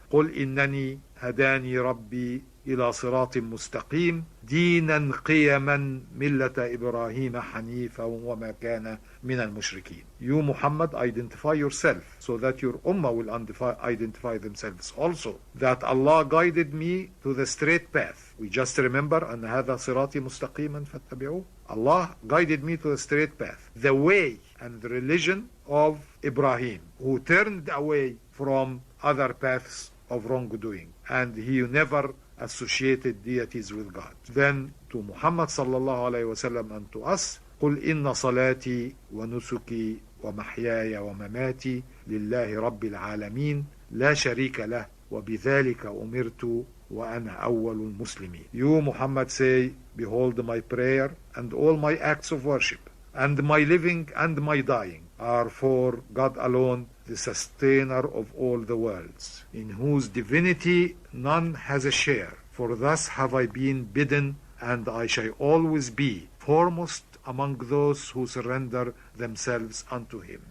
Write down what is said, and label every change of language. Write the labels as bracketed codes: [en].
[ar] قُلْ إِنَّنِي هَدَانِي رَبِّي إِلَى صِرَاطٍ مُسْتَقِيمٍ دِينًا قِيَمًا مِلَّةَ إِبْرَاهِيمَ حَنِيفًا وَمَا كَانَ مِنَ الْمُشْرِكِينَ. [en] You, Muhammad, identify yourself so that your ummah will identify themselves also, that Allah guided me to the straight path. We just remember, [ar] أَنَّ هَذَا صِرَاطِي مُسْتَقِيمًا فَاتَّبِعُوهُ. [en] Allah guided me to the straight path, the way and the religion of Ibrahim, who turned away from other paths of wrongdoing, and he never associated deities with God. Then to Muhammad sallallahu alayhi wasallam and to us, [ar] قُلْ إِنَّ صَلَاتِي وَنُسُكِي وَمَحْيَايَ وَمَمَاتِي لِلَّهِ رَبِّ الْعَالَمِينَ لَا شَرِيكَ لَهُ وَبِذَلِكَ أُمِرْتُ وَأَنَا أَوَّلُ الْمُسْلِمِينَ. [en] You, Muhammad, say, behold, my prayer and all my acts of worship and my living and my dying are for God alone, the sustainer of all the worlds, in whose divinity none has a share. For thus have I been bidden, and I shall always be foremost among those who surrender themselves unto Him.